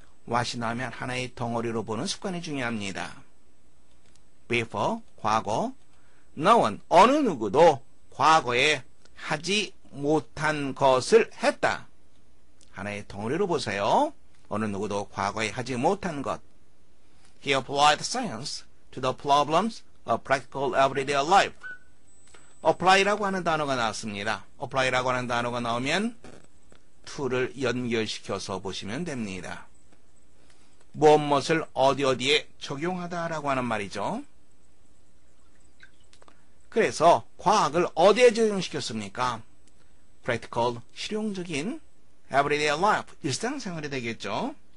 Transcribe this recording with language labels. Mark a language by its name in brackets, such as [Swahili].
[Korean] what이 나오면 하나의 덩어리로 보는 습관이 중요합니다. before, 과거. no는 어느 누구도 과거에 하지 못한 것을 했다. 하나의 덩어리로 보세요. 어느 누구도 과거에 하지 못한 것. [English] He applied science to the problems of practical everyday life. [Korean] apply라고 하는 단어가 나왔습니다. apply라고 하는 단어가 나오면 to를 연결시켜서 보시면 됩니다. 무엇을 어디에 적용하다라고 하는 말이죠. 그래서 과학을 어디에 적용시켰습니까? practical, 실용적인 everyday life, 일상생활이 되겠죠.